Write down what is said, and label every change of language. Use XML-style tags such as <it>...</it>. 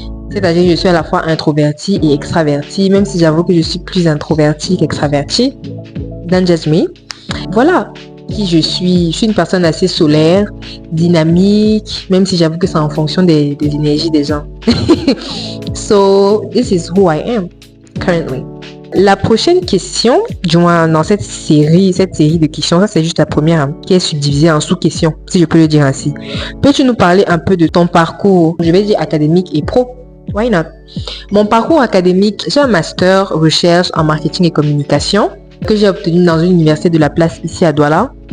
<fr>C'est-à-dire que je suis à la fois introvertie et extravertie, même si j'avoue que je suis plus introvertie qu'extravertie.</fr> <en>Don't judge me.</en> <fr>Voilà qui je suis. Je suis une personne assez solaire, dynamique, même si j'avoue que c'est en fonction des énergies des gens.</fr> <en>So, this is who I am currently.</en> <fr>La prochaine question, du moins dans cette série de questions, ça c'est juste la première, qui est subdivisée en sous-questions, si je peux le dire ainsi. Peux-tu nous parler un peu de ton parcours, je vais dire académique et pro?</fr> <en>Why not?</en> <fr>Mon parcours académique, j'ai un master recherche en marketing et communication que j'ai obtenu dans une université de la place ici à Douala.</fr>